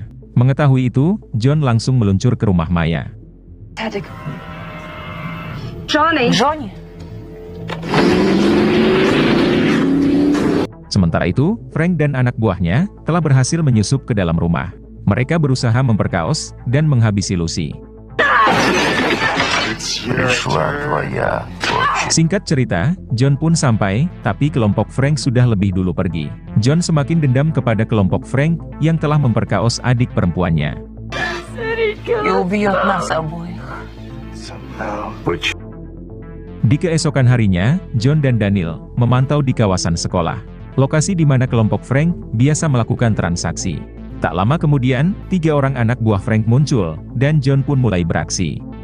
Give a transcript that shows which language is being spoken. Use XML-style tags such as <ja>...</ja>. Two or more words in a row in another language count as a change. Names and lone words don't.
<id>Mengetahui itu, John langsung meluncur ke rumah Maya. Johnny. Sementara itu, Frank dan anak buahnya, telah berhasil menyusup ke dalam rumah. Mereka berusaha memperkaos, dan menghabisi Lucy.</id> <ru>Пришла твоя очередь.</ru> <id>Singkat cerita, John pun sampai, tapi kelompok Frank sudah lebih dulu pergi. John semakin dendam kepada kelompok Frank, yang telah memperkaos adik perempuannya.</id> <ru>И убьет нас обоих.</ru> <id>Di keesokan harinya, John dan Daniel, memantau di kawasan sekolah. Lokasi di mana kelompok Frank, biasa melakukan transaksi. Tak lama kemudian, 3 orang anak buah Frank muncul, dan John pun mulai beraksi.</id>